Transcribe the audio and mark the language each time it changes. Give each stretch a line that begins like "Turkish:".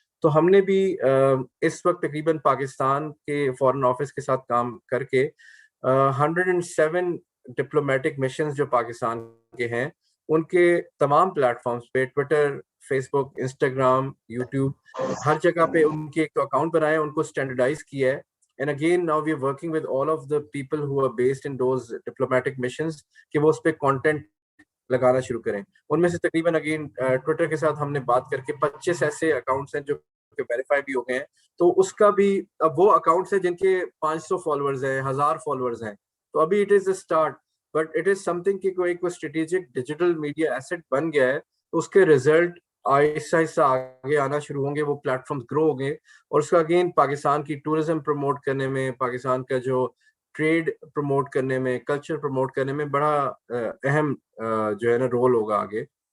Urdu: تو ہم نے بھی اس وقت تقریباً پاکستان کے فارن آفس کے ساتھ کام کر کے 107 ڈپلومیٹک مشنز جو پاکستان کے ہیں ان کے تمام پلیٹ فارمز پہ, ٹویٹر, فیس بک, انسٹاگرام, یوٹیوب, ہر جگہ پہ ان کے ایک تو اکاؤنٹ بنائے, ان کو اسٹینڈرڈائز کیا ہے.
English: And again, now we are working with all of the people who are based in those diplomatic missions
Urdu: کہ وہ اس پہ content لگانا شروع کریں. ان میں سے تقریباً اگین ٹویٹر کے ساتھ ہم نے بات کر کے 25 ایسے اکاؤنٹس ہیں جو ویریفائی بھی ہو گئے ہیں. تو اس کا بھی اب وہ اکاؤنٹس ہیں جن کے 500 فالوورز ہیں, 1000 فالوورز ہیں. تو ابھی
English: it is a start, but it is something
Urdu: کہ کوئی اسٹریٹجک ڈیجیٹل میڈیا ایسٹ بن گیا ہے, تو اس کے ریزلٹ آہستہ آہستہ آگے آنا شروع ہوں گے, وہ پلیٹ فارمز گرو ہوں گے, اور اس کا اگین پاکستان کی ٹورزم پروموٹ کرنے میں, پاکستان کا جو ٹریڈ پروموٹ کرنے میں, کلچر پروموٹ کرنے میں بڑا اہم جو ہے نا رول ہوگا آگے.